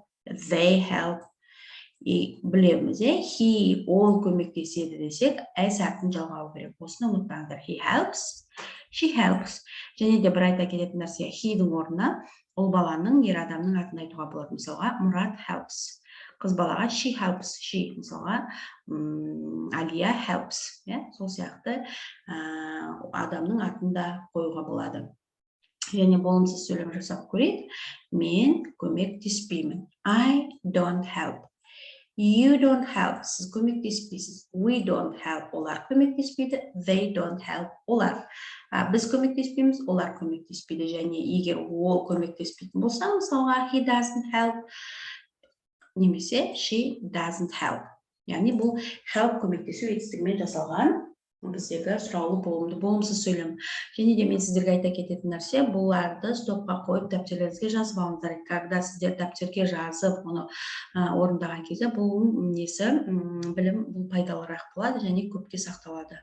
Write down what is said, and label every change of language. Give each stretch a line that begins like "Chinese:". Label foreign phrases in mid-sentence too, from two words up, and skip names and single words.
English: They help.
Kazakh: Білеміз, he, ол көмектеседі десек, s әрпін жалғау керек. Осыны ұмытпаңдар.
English: He helps. She helps.
Kazakh: Және де бір айта кететін нәрсе, he-дің орнына ол баланың, ер адамның атын айтуға болады. Мысалға, Мұрат helps. Қыз балаға
English: she helps, she
Kazakh: мысалға Алия helps, сол сияқты адамның атын да қоюға болады. Және болымсыз сөйлем жасап көрейік. Мен көмектеспеймін.
English: I don't help. You don't help.
Kazakh: Сіз көмектеспейсіз.
English: We don't help.
Kazakh: Олар көмектеспейді.
English: They don't help.
Kazakh: Олар. Біз көмектеспейміз, олар көмектеспейді. Және егер ол көмектеспейтін болса, мысалға
English: he doesn't help,
Kazakh: немесе
English: she doesn't help.
Kazakh: Яғни бұл help көмектесу етістігімен жасалған біздегі сұраулы болымды болымсыз сөйлем. Және де мен сіздерге айта кететін нәрсе, бұларды стопқа қойып дәптеріңізге жазып алыңыздар. Когда сіздер дәптерге жазып, оны орындаған кезде бұл білім бұл пайдалырақ болады және көпке сақталады.